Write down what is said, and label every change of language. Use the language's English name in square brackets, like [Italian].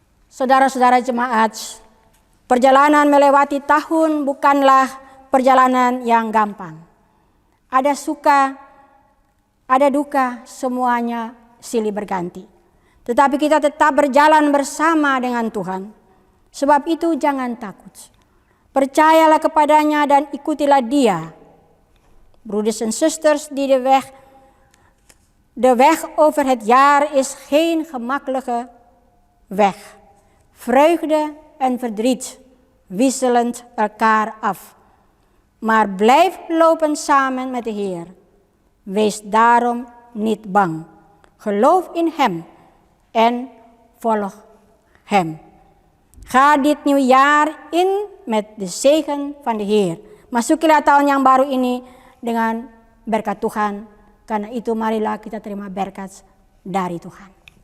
[Indonesian] Saudara-saudara jemaat, perjalanan melewati tahun bukanlah perjalanan yang gampang. Ada suka, ada duka, semuanya silih berganti. Tetapi kita tetap berjalan bersama dengan Tuhan. Sebab itu jangan takut. Percayalah kepadanya dan ikutilah Dia. [Dutch] Broeders en zusters, de weg over het jaar is geen gemakkelijke weg. Vreugde en verdriet wisselend elkaar af. Maar blijf lopen samen met de Heer. Wees daarom niet bang. Geloof in Hem en volg Hem. Ga dit nieuwjaar in met de zegen van de Heer. [Indonesian] Masukilah tahun yang baru ini dengan berkat Tuhan. Karena itu marilah kita terima berkat dari Tuhan.